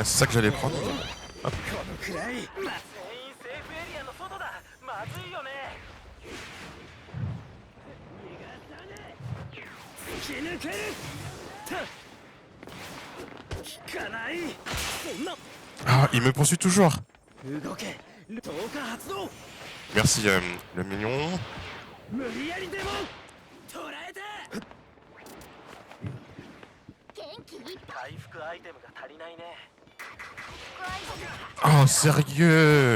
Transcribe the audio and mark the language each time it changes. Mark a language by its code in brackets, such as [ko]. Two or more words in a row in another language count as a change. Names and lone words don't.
[fr] C'est ça que j'allais prendre. [ja] このくらい全員セーフエリアの外だまずいよね逃がさねえ突き抜ける効かないそんな [fr] Ah, il me poursuit toujours. [ja] 動け投下発動 [fr] Merci, le mignon. [ja] 無理やりでも捕らえて回復アイテムが足りないね [fr] Oh, sérieux?